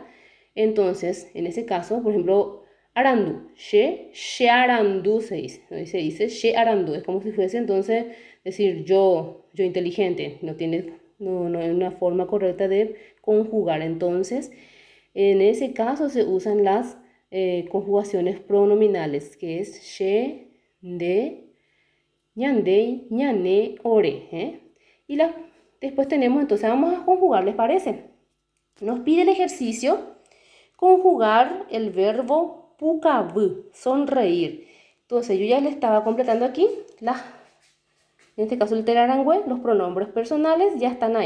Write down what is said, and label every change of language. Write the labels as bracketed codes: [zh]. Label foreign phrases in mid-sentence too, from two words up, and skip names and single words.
[es] Entonces, en ese caso, por ejemplo, [gn] arandú, she arandú [es] se dice [gn] she arandú, [es] es como si fuese entonces decir yo inteligente, no es una forma correcta de conjugar. Entonces, en ese caso se usan las conjugaciones pronominales, que es she, de, [gn] ñandei, ñané, ore. [es] Y después tenemos, entonces vamos a conjugar, ¿les parece? Nos pide el ejercicio conjugar el verbo pukabu, sonreír. Entonces yo ya le estaba completando aquí, en este caso el terarangüe, los pronombres personales ya están ahí.